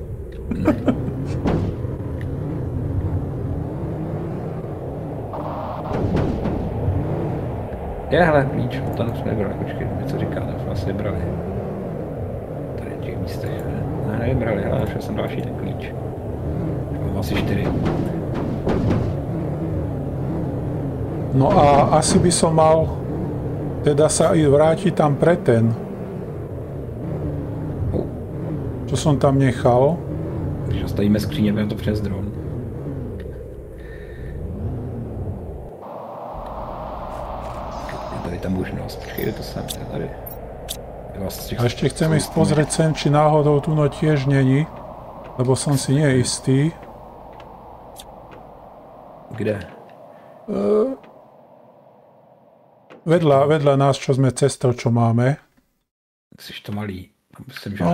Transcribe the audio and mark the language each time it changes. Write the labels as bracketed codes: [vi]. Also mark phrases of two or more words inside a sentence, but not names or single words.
[cs] Je, hele, klíč, tam jsme nebrali, počkej, něco říká, tam jsme asi brali. Tady v těch místech, ne, nevybrali, ale našel jsem další ten klíč. Mám asi 4. [sk] No a asi by som mal teda sa i vrátiť tam pre ten. Čo som tam nechal. [cs] Když nastavíme skříně, budeme to přes dron. Je tady ta možnost, počkej, to sem, tady. Vlastně [sk] A ešte chcem ísť pozrieť sem, či náhodou tu no tiež není. Lebo som si neistý. Kde? Vedľa nás, čo sme cestou, čo máme. [cs] Jsi to malý, myslím, že